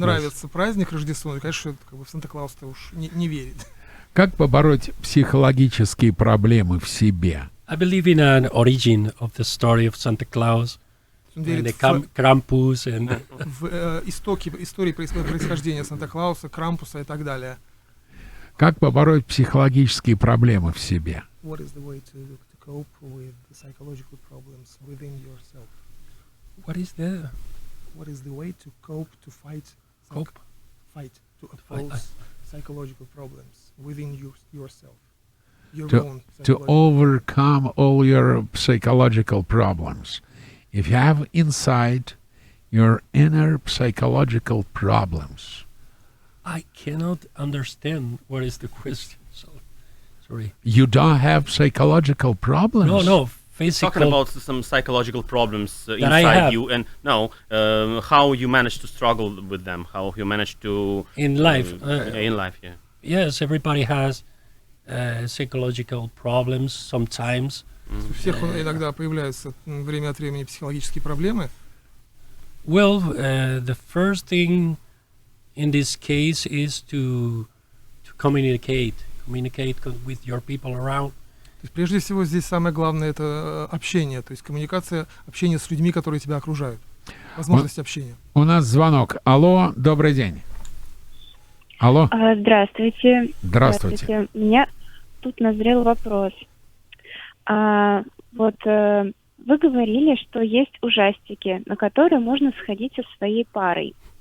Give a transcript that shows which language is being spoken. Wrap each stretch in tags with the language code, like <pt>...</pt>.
<ru>Нравится праздник Рождества, конечно, в Санта-Клауса уж не верит. Как побороть психологические проблемы в себе?</ru> <en>I believe in an origin of the story of Santa Claus and the Krampus and</en> <ru>в истории происхождения Санта-Клауса, Крампуса и так далее. Как побороть психологические проблемы в себе?</ru> <en>What is the way to cope with the psychological problems within yourself? What is the way to cope, to fight, to oppose psychological problems within yourself? To overcome all your psychological problems. If you have inside your inner psychological problems. I cannot understand what is the question. So, sorry. You don't have psychological problems? No, physical. Talking about some psychological problems inside you, and how you manage to struggle with them, how you manage to in life. Yeah. Yes, everybody has psychological problems sometimes.</en> <ru>У всех иногда появляются время от времени психологические проблемы.</ru> <en>Well, the first thing in this case is to communicate with your people around.</en> <ru>То есть прежде всего здесь самое главное это общение, то есть коммуникация, общение с людьми, которые тебя окружают. Возможность общения. У нас звонок. Алло, добрый день. Алло. Здравствуйте. Здравствуйте. У меня тут назрел вопрос. Вы говорили, что есть ужастики, на которые можно сходить со своей парой.</ru>